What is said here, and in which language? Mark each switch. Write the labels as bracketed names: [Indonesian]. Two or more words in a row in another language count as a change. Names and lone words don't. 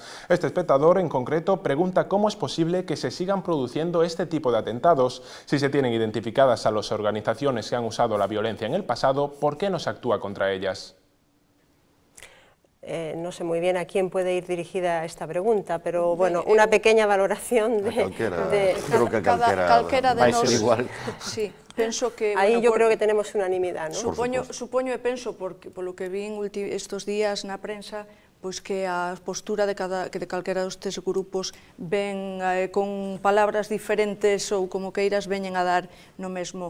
[Spanish] Este espectador en concreto pregunta cómo es posible que se sigan produciendo este tipo de atentados, si se tienen identificadas a las organizaciones que han usado la violencia en el pasado, ¿por qué no se actúa contra ellas? No sé muy bien a quién puede ir dirigida esta pregunta, pero bueno, una pequeña valoración de... [Galician] Creo que calquera de nos... Igual. Sí, penso que... [Spanish] Aí yo creo que tenemos unanimidade, ¿no? [Galician] Supoño e penso, polo que vi estos días na prensa, pois que a postura de calquera destes grupos ven con palabras diferentes ou como queiras veñen a dar no mesmo.